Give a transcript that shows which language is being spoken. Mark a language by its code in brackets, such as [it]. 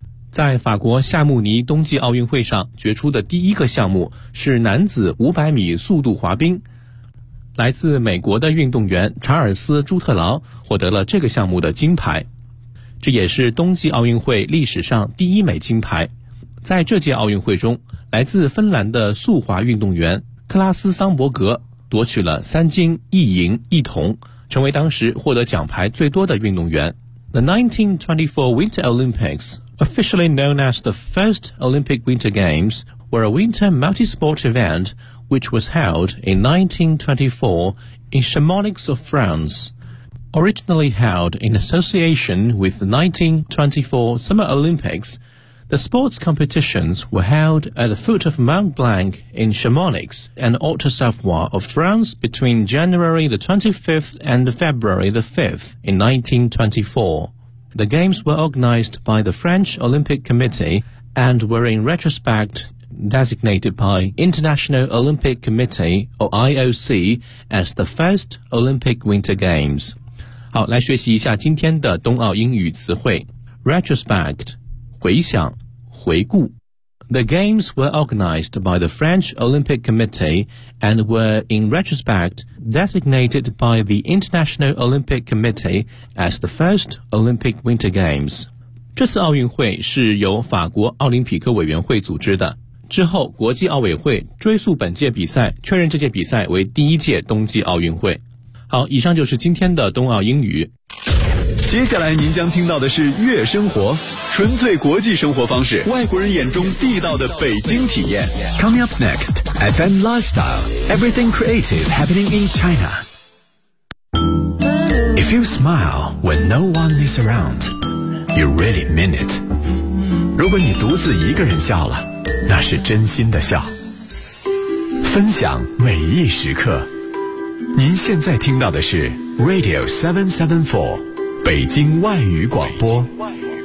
[zh] 在法国夏慕尼冬季奥运会上决出的第一个项目是男子500米速度滑冰，来自美国的运动员查尔斯·朱特劳获得了这个项目的金牌，这也是冬季奥运会历史上第一枚金牌。在这届奥运会中，来自芬兰的速滑运动员克拉斯·桑伯格夺取了3金1银1铜，成为当时获得奖牌最多的运动员。 [en] The 1924 Winter Olympics, officially known as the first Olympic Winter Games, were a winter multi-sport event which was held in 1924 in Chamonix of France. Originally held in association with the 1924 Summer Olympics,The sports competitions were held at the foot of Mont Blanc in Chamonix and Haute-Savoie of France between January the 25th and February the 5th in 1924. The games were organized by the French Olympic Committee and were in retrospect designated by International Olympic Committee, or IOC, as the first Olympic Winter Games. [zh] 好，来学习一下今天的冬奥英语词汇。 Retrospect, 回想。回顾。 [en] The games were organized by the French Olympic Committee and were in retrospect designated by the International Olympic Committee as the first Olympic Winter Games. [zh] 这次奥运会是由法国奥林匹克委员会组织的，之后国际奥委会追溯本届比赛，确认这届比赛为第一届冬季奥运会。好，以上就是今天的冬奥英语。接下来您将听到的是悦生活，纯粹国际生活方式，外国人眼中地道的北京体验。 [en] Coming up next, FM Lifestyle, everything creative happening in China. If you smile when no one is around, you really mean it. [zh] 如果你独自一个人笑了，那是真心的笑。分享每一时刻，您现在听到的是 Radio 774北京外语广播。北京外语